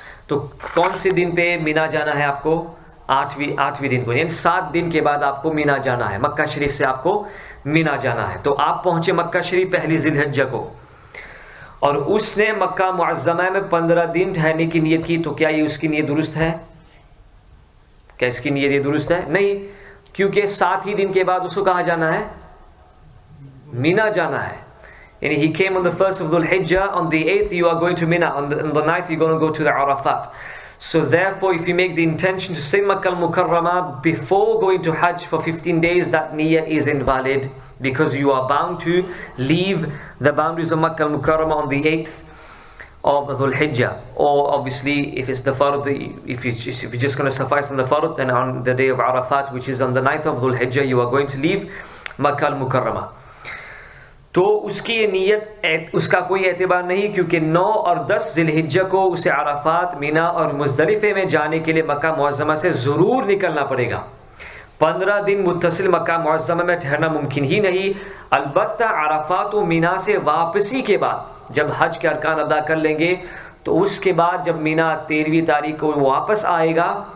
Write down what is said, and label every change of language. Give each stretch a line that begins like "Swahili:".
Urdu: تو کون سے دن پہ مینا جانا ہے آپ کو؟ آٹھویں دن کو، یعنی 7 دن کے بعد آپ کو مینا جانا ہے، مکہ شریف سے آپ کو مینا جانا ہے۔ تو آپ پہنچے مکہ شریف پہلی ذی الحجہ کو، اور اس نے مکہ معظمہ میں 15 دن ٹھہرنے کی نیت کی، تو کیا یہ اس کی نیت درست ہے؟ کیا اس کی نیت یہ درست ہے؟ نہیں، کیونکہ 7 ہی دن کے بعد اس کو کہاں جانا ہے؟ مینا جانا ہے۔ یعنی
English: he came on the 1st of Dhul Hijjah, on the 8th you are going to Mina, on the 9th you're going to go to the Arafat. So therefore if you make the intention to say Makkah al-Mukarramah before going to Hajj for 15 days, that niyyah is invalid, because you are bound to leave the boundaries of Makkah al-Mukarramah on the 8th of Dhul Hijjah. Or obviously if it's the Fard, if you're just going to suffice on the Fard, then on the day of Arafat, which is on the 9th of Dhul Hijjah, you are going to leave Makkah al-Mukarramah.
Urdu: تو اس کی یہ نیت اس کا کوئی اعتبار نہیں، کیونکہ 9 اور 10 ذی الحجہ کو اسے عرفات، مینا اور مزدلفے میں جانے کے لیے مکہ معظمہ سے ضرور نکلنا پڑے گا۔ 15 دن متصل مکہ معظمہ میں ٹھہرنا ممکن ہی نہیں۔ البتہ عرفات و مینا سے واپسی کے بعد جب حج کے ارکان ادا کر لیں گے، تو اس کے بعد جب مینا 13ویں تاریخ کو واپس آئے گا